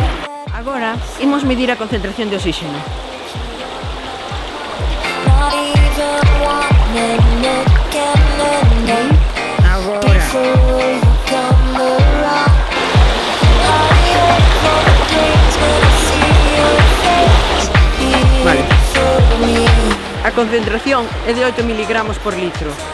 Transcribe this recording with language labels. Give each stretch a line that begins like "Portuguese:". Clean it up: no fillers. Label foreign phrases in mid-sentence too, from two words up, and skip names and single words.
Galician: Agora imos medir a concentración de oxígeno.
English: Not even 1 minute can end
Galician: Agora.
English: before you come around. I wait for the days when I see your face
Galician: Vale.
English: before me.
Galician: A concentración é de 8 mg por litro.